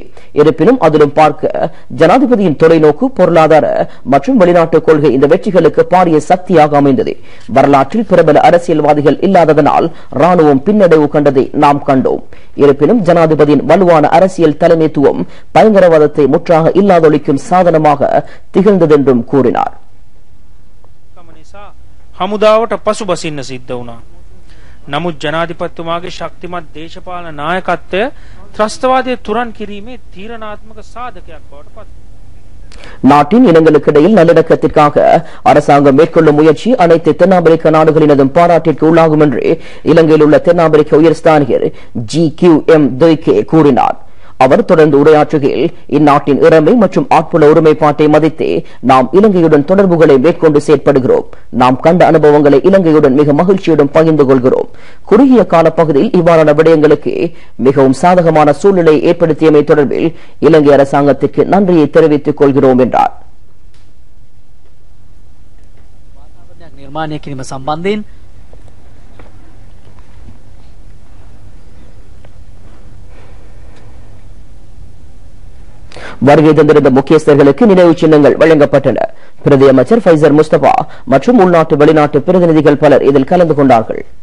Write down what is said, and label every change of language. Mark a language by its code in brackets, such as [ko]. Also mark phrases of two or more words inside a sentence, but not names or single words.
[ta] இருப்பினும் அதிலும் பார்க்க ஜனாதிபதியின் தொலைநோக்கு பொருளாதார மற்றும் வெளிநாட்டு கொள்கை இந்த வெற்றிகளுக்கு பாரிய சக்தியாக அமைந்தது. வரலாற்றில் பிரபல அரசியல்வாதிகள் இல்லாததனால் ராணுவம் பின்னடைவு கண்டதை நாம் கண்டோம். இருப்பினும் ஜனாதிபதியின் வலுவான அரசியல் தலைமைத்துவம் பயங்கரவாதத்தை முற்றாக இல்லாதொழிக்கும் சாதனமாக திகழ்ந்தது என்றும் கூறினார். [si] හමුදාවට පසු බසින්න සිද්ධ වුණා. නමුත් ජනාධිපතිතුමාගේ ශක්තිමත් දේශපාලන නායකත්වය ත්‍රස්තවාදයේ තුරන් කිරීමේ තීරණාත්මක සාධකයක් බවට පත් [ta] நாட்டின் இனங்களுக்கிடையில் நல்லிணக்கத்திற்காக அரசாங்கம் மேற்கொள்ளும் முயற்சி அனைத்து தென்னாப்பிரிக்க நாடுகளினதும் பாராட்டிற்கு உள்ளாகும் என்று இலங்கையில் உள்ள தென்னாப்பிரிக்க உயர்ஸ்தானிகர் GQM Doike கூறினார். அவர் தொடர்ந்து உரையாற்றுகையில் இந்நாட்டின் இறமை மற்றும் ஆட்புல ஒருமைப்பாட்டை மதித்தே நாம் இலங்கையுடன் தொடர்புகளை மேற்கொண்டு செயற்படுகிறோம். நாம் கண்ட அனுபவங்களை இலங்கையுடன் மிக மகிழ்ச்சியுடன் பகிர்ந்து கொள்கிறோம். குறுகிய காலப்பகுதியில் இவ்வாறான விடயங்களுக்கு மிகவும் சாதகமான சூழ்நிலையை ஏற்படுத்தியமை தொடர்பில் இலங்கை அரசாங்கத்திற்கு நன்றியை தெரிவித்துக் கொள்கிறோம் என்றார். [si] නිර්මාණය කිරීම සම්බන්ධයෙන් [ta] வருகை தந்திருந்த முக்கியஸ்தர்களுக்கு நினைவு சின்னங்கள் வழங்கப்பட்டன. பிரதி அமைச்சர் ஃபைசர் முஸ்தபா மற்றும் உள்நாட்டு வெளிநாட்டு பிரதிநிதிகள் பலர் இதில் கலந்து கொண்டார்கள்.